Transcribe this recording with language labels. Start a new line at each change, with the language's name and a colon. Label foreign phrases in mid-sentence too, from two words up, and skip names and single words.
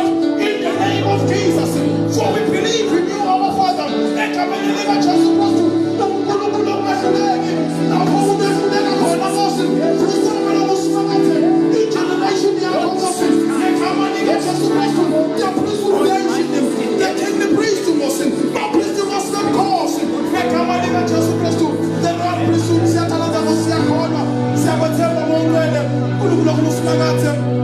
English: In the name of Jesus. For we believe in you, our Father.
Zulu: Egameni likaJesu Kristu. uNkulunkulu ongahluleki. Lapho ubehluleka khona Nkosi. Vusa baba lokusimakathe. I-generation yakho Nkosi. Ngegama likaJesu Kristu.
English: The priesthood, the kingly priest Nkosi.
Zulu: Abaphristi Nkosi bomkhosi. Ngegama likaJesu Kristu.
English: The royal priesthood.
Zulu: Siyathandaza Nkosi yakholwa. Siyakwethemba ngoNcwele. uNkulunkulu okusimakathe.